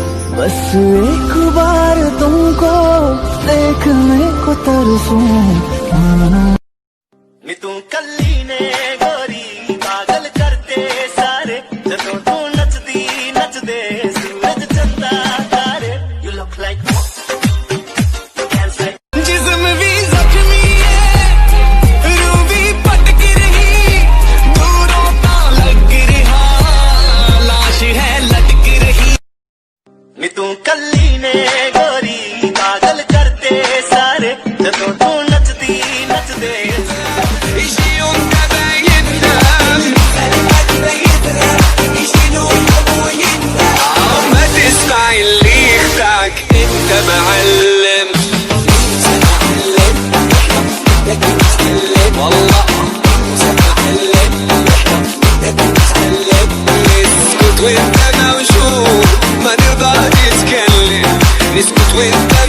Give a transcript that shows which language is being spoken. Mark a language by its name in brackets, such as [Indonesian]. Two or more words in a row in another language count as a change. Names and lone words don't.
[Hindi] बस एक बार तुमको देखने को तरसूं मानो। [Punjabi] ਨੀ ਤੂੰ ਕੱਲੀ ਨੇ ਗੋਰੀ ਪਾਗਲ ਕਰਤੇ ਸਾਰੇ, ਜਦੋਂ ਤੂੰ ਨੱਚਦੀ ਨੱਚਦੇ ਸੂਰਜ ਚੰਦਾ ਤਾਰੇ। [English] You look like [Hindi] जिस्म भी जख्मी है, रूह भी भटक रही, दूरों ता लग रहा, लाश है लटक रही। [Punjabi] ਨੀ ਤੂੰ ਕੱਲੀ ਨੇ ਗੋਰੀ ਪਾਗਲ ਕਰਤੇ ਸਾਰੇ, ਜਦੋਂ ਤੂੰ ਨੱਚਦੀ ਨੱਚਦੇ। [Arabic] ما تسمع اللي يخدعك انت معلم، والله اسكت وانت موجود، ما نرضى نتكلم، نسكت وانت